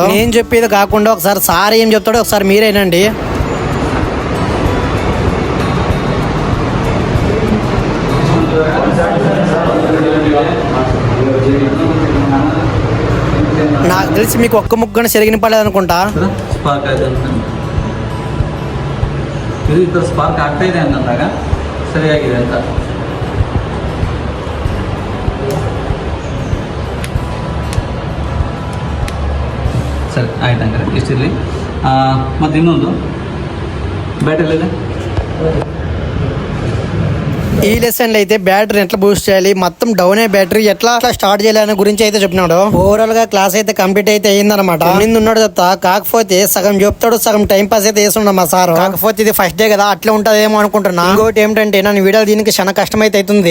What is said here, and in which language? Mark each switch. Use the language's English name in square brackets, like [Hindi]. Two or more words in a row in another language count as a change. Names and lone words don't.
[Telugu] నేను చెప్పేది కాకుండా ఒకసారి సార్ ఏం చెప్తాడో ఒకసారి మీరేనండి. నాకు తెలిసి మీకు ఒక్క ముక్కను సెరిగిన పడలేదు అనుకుంటా. [Kannada] ಸ್ಪಾರ್ಕ್ ಆಗ್ತಾ ಇದೆ ಅಂತಂದಾಗ ಸರಿಯಾಗಿದೆ ಅಂತ. ಸರಿ ಆಯ್ತು ಹಂಗಾರೆ ಇಷ್ಟಿರಲಿ. ಮತ್ತು ಇನ್ನೊಂದು ಬ್ಯಾಟ್ರಿಯಲ್ಲಿದೆ. [Telugu] ఈ లెసన్ లో అయితే బ్యాటరీ ఎట్లా బూస్ట్ చేయాలి, మొత్తం డౌన్ అయ్యే బ్యాటరీ ఎట్లా స్టార్ట్ చేయాలి గురించి అయితే చెప్పినాడు. ఓవరాల్ గా క్లాస్ అయితే కంప్లీట్ అయితే అయిందనమాట. ఉన్నాడు చెప్తా, కాకపోతే సగం చెప్తాడు సగం టైం పాస్ అయితే వేస్తున్నాడు మా సార్. కాకపోతే ఇది ఫస్ట్ డే కదా అట్లా ఉంటదేమో అనుకుంటున్నా. ఇంకోటి ఏమిటంటే నన్ను వీడియో దీనికి చాలా కష్టం అయితే అవుతుంది.